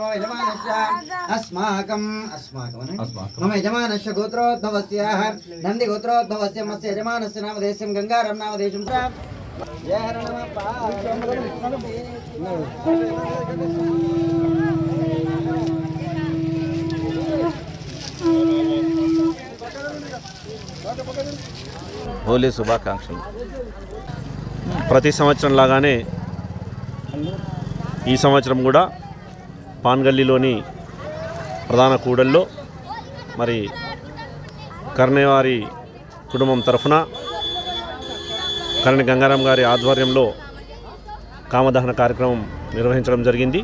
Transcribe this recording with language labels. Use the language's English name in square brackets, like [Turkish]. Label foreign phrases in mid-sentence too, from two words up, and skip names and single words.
[Sanskrit] यजमानस्य अस्माकं मम यजमानस्य गोत्रोद्भवस्याः नंदी गोत्रोद्भवस्य मस्य यजमानस्य नामधेयं गंगाराम नामधेयं जय हर [Telugu] హోలీ శుభాకాంక్షలు. ప్రతి సంవత్సరం లాగానే ఈ సంవత్సరం కూడా పాన్గల్లీలోని ప్రధాన కూడల్లో మరి కర్ణేవారి కుటుంబం తరఫున కరణి గంగారాం గారి ఆధ్వర్యంలో కామదహన కార్యక్రమం నిర్వహించడం జరిగింది.